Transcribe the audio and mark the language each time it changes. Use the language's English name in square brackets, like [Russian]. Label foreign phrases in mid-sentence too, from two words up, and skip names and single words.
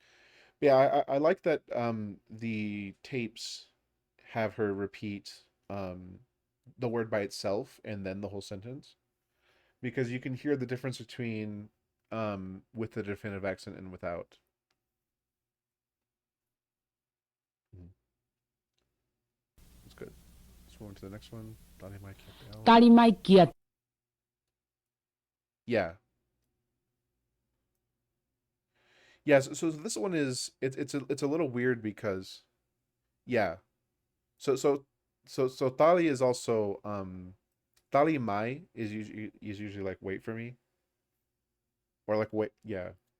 [English] But yeah, I like that the tapes have her repeat the word by itself and then the whole sentence because you can hear the difference between with the definitive accent and without. Mhm. That's good. Let's move on to the next one. Dale Mai Kiateo. [Tuvalu] Tali mai kia. [English] Yeah. Yeah, so this one is it's a little weird because yeah. So so so Tali is also [Tuvalu] Tali Mai [English] is usually like wait for me or like wait yeah.